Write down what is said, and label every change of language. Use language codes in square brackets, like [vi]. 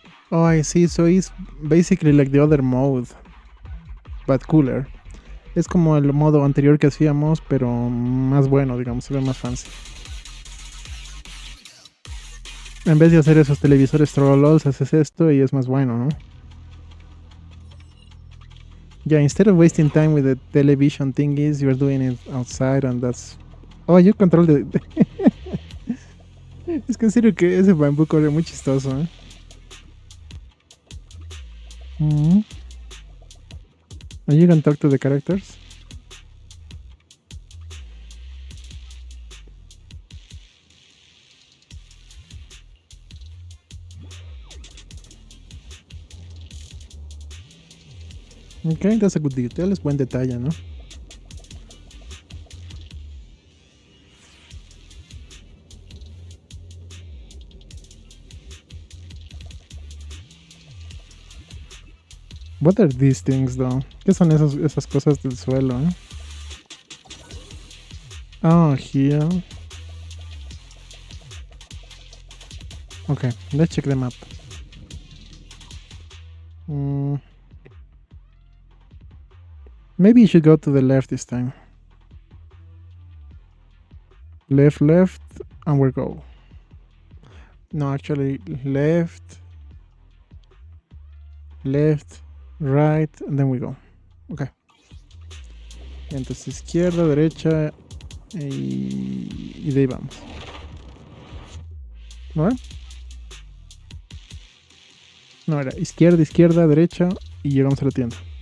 [en] Oh, I see. So it's basically like the other mode, but cooler. [es] Es como el modo anterior que hacíamos, pero más bueno, digamos, se ve más fancy. En vez de hacer esos televisores trollols, haces esto y es más bueno, ¿no? [en] Yeah, instead of wasting time with the television thingies, you're doing it outside and that's... Oh, you control the... [es] Es que en serio que ese bambú corre muy chistoso, ¿eh? Mm. [en] Are you gonna talk to the characters? Okay, that's a good detail. [es] Es buen detalle, ¿no? [en] What are these things, though? [es] ¿Qué son esas cosas del suelo, eh? [en] Oh, here. Okay, let's check the map. Maybe you should go to the left this time. Left, and we'll go. No, actually, left, right, and then we go. Okay. [es] Entonces izquierda, derecha y de ahí vamos. ¿No? No, era izquierda, derecha y llegamos a la tienda.